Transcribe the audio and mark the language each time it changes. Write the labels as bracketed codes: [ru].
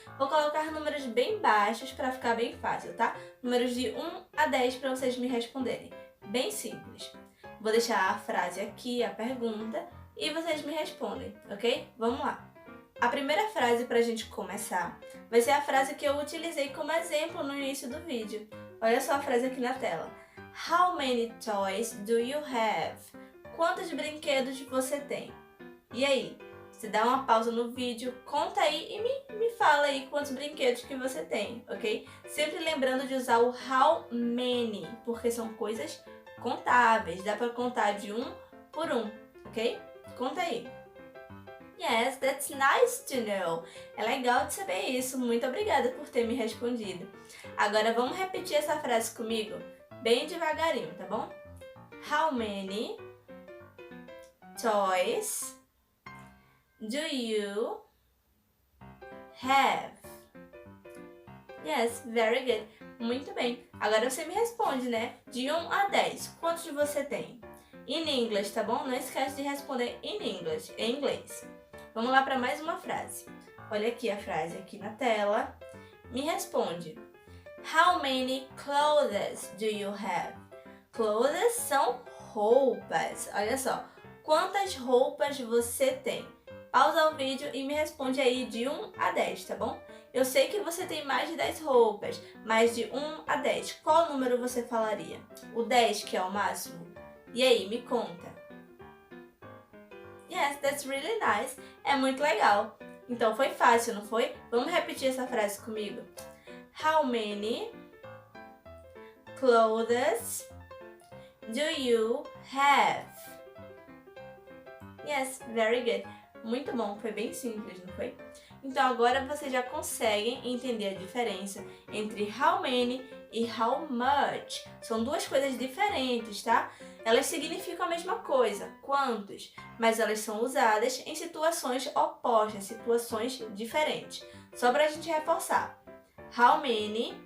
[pt] Vou colocar números bem baixos para ficar bem fácil, tá? Números de 1 a 10 para vocês me responderem. Bem simples. Vou deixar a frase aqui, a pergunta, e vocês me respondem, ok? Vamos lá. A primeira frase para a gente começar vai ser a frase que eu utilizei como exemplo no início do vídeo. Olha só a frase aqui na tela. [en] How many toys do you have? [pt] Quantos brinquedos você tem? E aí? Você dá uma pausa no vídeo, conta aí e me fala aí quantos brinquedos que você tem, ok? Sempre lembrando de usar o how many, porque são coisas contáveis. Dá para contar de um por um, ok? Conta aí. [en] Yes, that's nice to know. [pt] É legal de saber isso. Muito obrigada por ter me respondido. Agora vamos repetir essa frase comigo? Bem devagarinho, tá bom? [en] How many toys do you have? Yes, very good. [pt] Muito bem. Agora você me responde, né? De 1 a 10, quantos você tem? [en] In English, [pt] tá bom? Não esquece de responder [en] in English, [pt] em inglês. Vamos lá para mais uma frase. Olha aqui a frase aqui na tela. Me responde. [en] How many clothes do you have? [pt] Clothes são roupas. Olha só. Quantas roupas você tem? Pausa o vídeo e me responde aí de 1 a 10, tá bom? Eu sei que você tem mais de 10 roupas, mas de 1 a 10, qual número você falaria? O 10, que é o máximo? E aí, me conta. [en] Yes, that's really nice. [pt] É muito legal. Então foi fácil, não foi? Vamos repetir essa frase comigo. [en] How many clothes do you have? Yes, very good. [pt] Muito bom, foi bem simples, não foi? Então agora vocês já conseguem entender a diferença entre how many e how much. São duas coisas diferentes, tá? Elas significam a mesma coisa, quantos, mas elas são usadas em situações opostas, situações diferentes. Só para a gente reforçar. How many